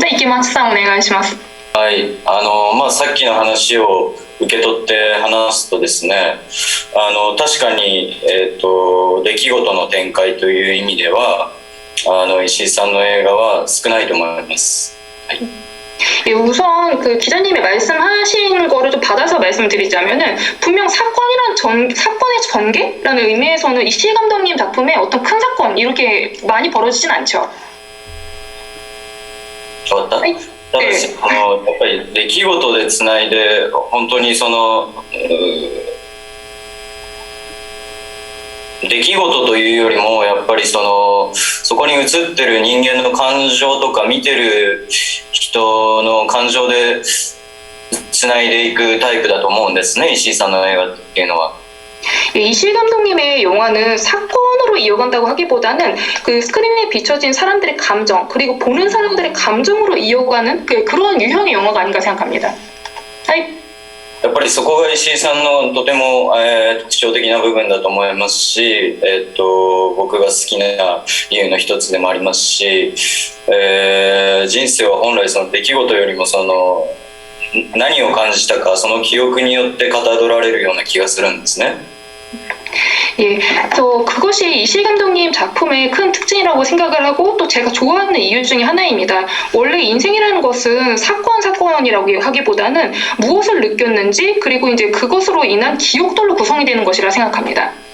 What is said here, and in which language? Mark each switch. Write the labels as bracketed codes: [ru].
[ja] で池松さんお願いします。はい、さっきの話を受け取って話すとですね確かに、出来事の展開という意味では石井さんの映画は少ないと思います。はい [ko] 우선 그 기자님이 말씀하신 거를 좀 받아서 말씀드리자면은 분명 사건의 전개라는 의미에서는 이시희 감독님 작품에 어떤 큰 사건 이렇게 많이 벌어지진 않죠. [ja] 変わった、はいただやっぱり出来事でつないで本当に出来事というよりもやっぱりそこに映ってる人間の感情とか見てる人の感情でつないでいくタイプだと思うんですね石井さんの映画っていうのは。 [ko] 이시희 감독님의 영화는 사건으로 이어간다고 하기보다는 그 스크린에 비춰진 사람들의 감정 그리고 보는 사람들의 감정으로 이어가는 그런 유형의 영화가 아닌가 생각합니다. はい [ja] やっぱりそこが石井さんのとても、特徴的な部分だと思いますし、僕が好きな理由の一つでもありますし、人生は本来その出来事よりもその何を感じたかその記憶によってかたどられるような気がするんですね。 [ko] 예, 그것이 이실 감독님 작품의 큰 특징이라고 생각을 하고 또 제가 좋아하는 이유 중에 하나입니다. 원래 인생이라는 것은 사건이라고 하기보다는 무엇을 느꼈는지 그리고 이제 그것으로 인한 기억들로 구성이 되는 것이라 생각합니다.